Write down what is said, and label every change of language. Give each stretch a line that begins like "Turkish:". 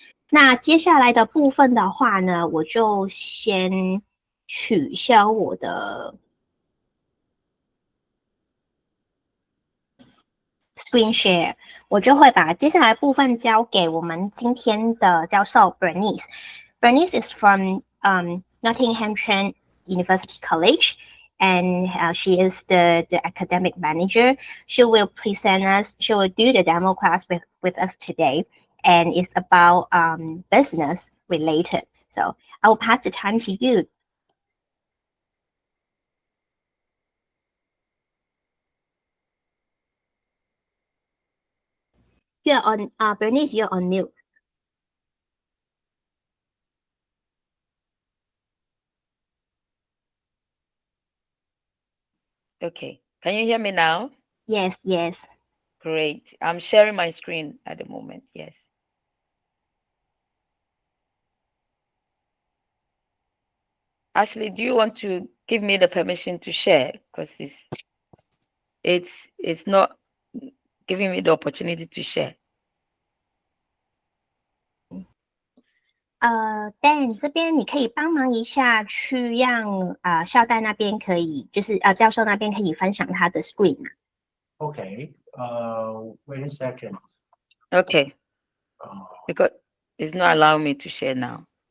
Chinese: 那接下来的部分的话呢，我就先取消我的 screen share， 我就会把接下来部分交给我们今天的教授 Bernice。
English: Bernice is from Nottingham Trent University College, and she is the academic manager. She will present us, she will do the demo class with us today, and it's about business related. So I will pass the time to you. You're on, Bernice, you're on mute. Okay. Can you hear me now? Yes, yes. Great. I'm sharing my screen at the moment. Yes. Ashley, do you want to give me the permission to share? Because it's not giving me the opportunity to share.
Chinese: Dan 这边你可以帮忙一下，去让校代那边可以，就是教授那边可以分享他的 screen 吗？
English: Okay. Wait a second. Okay. Because it's not allowing me to share now.